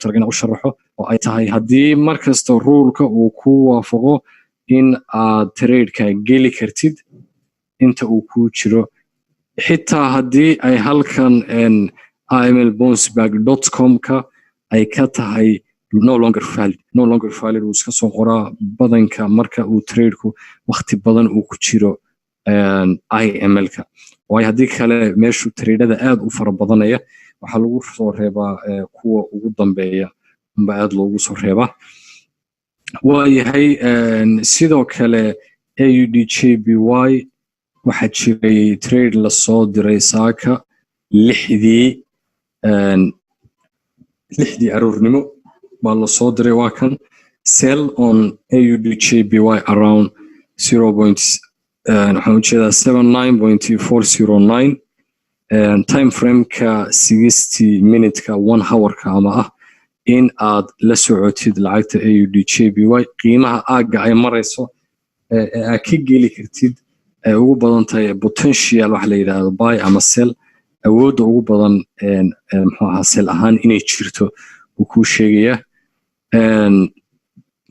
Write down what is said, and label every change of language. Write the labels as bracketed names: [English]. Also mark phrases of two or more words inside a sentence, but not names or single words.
[Somali] talagalay inaan u sharaxo oo ay tahay haddii markasta ruulka uu ku waafaqo in aad trade-ka geli kartid inta uu ku jiro xitaa haddii ay halkan imlbounceback.com-ka ay ka tahay [English] no longer valid [Somali] uu iska soo qoraa badanka marka uu trade-ku waqti badan uu ku jiro IML-ka waayo haddii kale meeshu trade-ada aad u fara badanaya waxaa lagu soo reebaa kuwa ugu dambeeya amba aad loogu soo reebaa waayahay sidoo kale AUDJPY waxaa jiray trade la soo diray saaka lixdii aroornimo baa la soo diray waa kan [English] sell on AUDJPY around 0.79.409 time frame-ka [Somali] 60 minute-ka 1 hour-ka ama ah in aad la socotid lacagta AUDJPY qiimaha aaga ay marayso aad ka geli kartid ay ugu badan tahay potential waxa la yiraahdo buy ama sell awoodda ugu badan muxuu ahaa sell ahaan inay jirto uu ku sheegaya